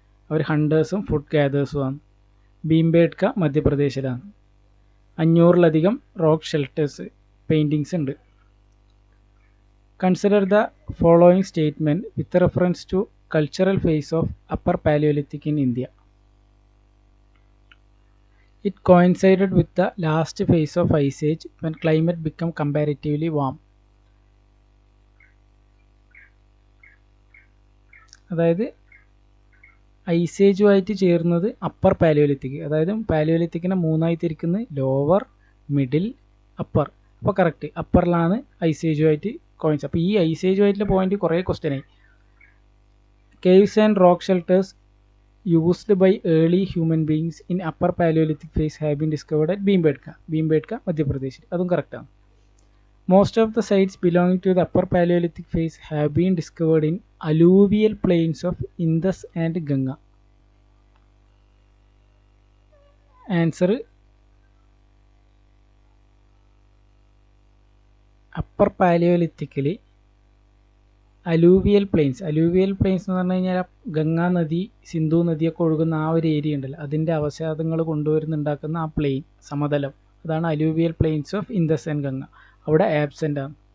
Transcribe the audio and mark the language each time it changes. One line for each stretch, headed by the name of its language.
Malayalam: അവർ ഹണ്ടേഴ്സും food ഗാദേഴ്സുമാണ്. ഭീംബേട്ക മധ്യപ്രദേശിലാണ്. 500-ലധികം rock shelters paintings ഉണ്ട്.
English: Consider the following statement with reference to cultural phase of upper paleolithic in India. It coincided with the last phase of Ice Age when climate became comparatively warm.
Malayalam: അതായത് ice ഏജുമായിട്ട് ചേർന്നത് upper Palaeolithic. അതായത് പാലിയോലിത്തിക്കിനെ 3ആയി തിരിക്കുന്നത് lower, middle, upper. അപ്പോൾ correct അപ്പറിലാണ് ice ഏജുമായിട്ട് coins. അപ്പോൾ ഈ ice ഏജുമായിട്ടുള്ള point കുറേ ക്വസ്റ്റ്യനായി.
English: Caves and rock shelters used by early human beings in upper Paleolithic phase have been discovered at Bhimbetka, Madhya Pradesh.
Malayalam: അതും കറക്റ്റാണ്.
English: Most of the sites belonging to the upper Paleolithic phase have been discovered in alluvial plains of Indus and Ganga. Answer upper Paleolithically
Malayalam: alluvial planes എന്ന് പറഞ്ഞു കഴിഞ്ഞാൽ ഗംഗാ നദി, സിന്ധു നദിയൊക്കെ ഒഴുകുന്ന ആ ഒരു area ഉണ്ടല്ലോ, അതിൻ്റെ അവശാദങ്ങൾ കൊണ്ടുവരുന്നുണ്ടാക്കുന്ന ആ പ്ലെയിൻ, സമതലം, അതാണ് alluvial planes of Indus and Ganga. അവിടെ ആബ്സെൻ്റ് ആണ്.